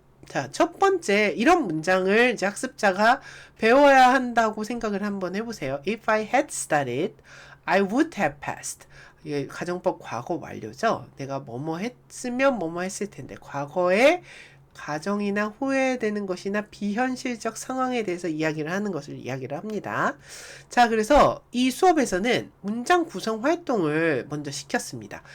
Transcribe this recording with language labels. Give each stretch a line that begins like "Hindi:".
Korean: 자, 첫 번째 이런 문장을 이제 학습자가 배워야 한다고 생각을 한번 해보세요.
English: If I had studied, I would have passed.
Korean: 이게 가정법 과거 완료죠. 내가 뭐뭐 했으면 뭐뭐 했을 텐데 과거에 가정이나 후회되는 것이나 비현실적 상황에 대해서 이야기를 하는 것을 이야기를 합니다. 자, 그래서 이 수업에서는 문장 구성 활동을 먼저 시켰습니다.